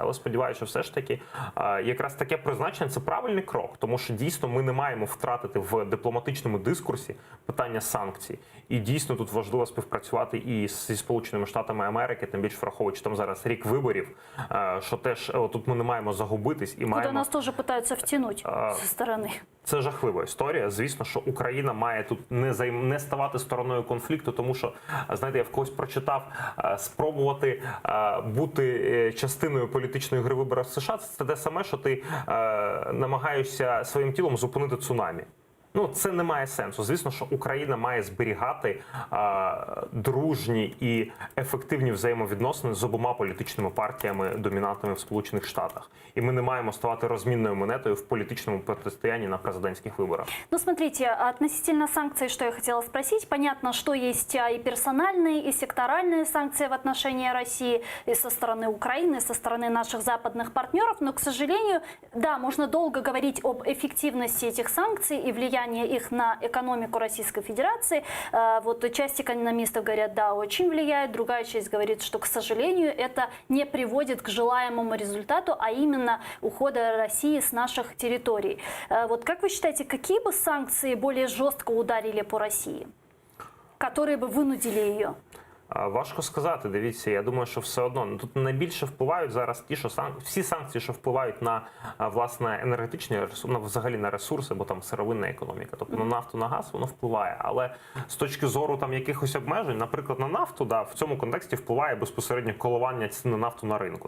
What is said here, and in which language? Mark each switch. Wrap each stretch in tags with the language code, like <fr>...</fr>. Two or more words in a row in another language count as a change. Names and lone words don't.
<uk>Але сподіваюся, що все ж таки якраз таке призначення – це правильний крок, тому що дійсно ми не маємо втратити в дипломатичному дискурсі питання санкцій. І дійсно тут важливо співпрацювати і зі Сполученими Штатами Америки, тим більше враховуючи там зараз рік виборів, що теж тут ми не маємо загубитись і маємо...</uk> <ru>Куда нас тоже пытаются втянуть со стороны.</ru> <uk>Це жахлива історія. Звісно, що Україна має тут не ставати стороною конфлікту, тому що, знаєте, я в когось прочитав, спробувати бути частиною політичної гри виборів в США – це те саме, що ти намагаєшся своїм тілом зупинити цунамі. Ну, це не має сенсу. Звісно, що Україна має зберігати дружні і ефективні взаємовідносини з обома політичними партіями, домінантними в Сполучених Штатах. І ми не маємо ставати розмінною монетою в політичному протистоянні на президентських виборах.</uk> <ru>Ну, смотрите, относительно санкций, что я хотела спросить. Понятно, что есть и персональные, и секторальные санкции в отношении России, и со стороны Украины, и со стороны наших западных партнеров. Но, к сожалению, да, можно долго говорить об эффективности этих санкций и влиянии их на экономику Российской Федерации. Вот часть экономистов говорят, да, очень влияет, другая часть говорит, что, к сожалению, это не приводит к желаемому результату, а именно ухода России с наших территорий. Вот как вы считаете, какие бы санкции более жестко ударили по России, которые бы вынудили ее?</ru> <uk>Важко сказати. Дивіться, я думаю, що все одно тут найбільше впливають зараз ті, що всі санкції, що впливають на власне енергетичні ресурси, взагалі на ресурси, бо там сировинна економіка, тобто на нафту, на газ, воно впливає. Але з точки зору там якихось обмежень, наприклад, на нафту, да, в цьому контексті впливає безпосередньо коливання цін на нафту на ринку.</uk>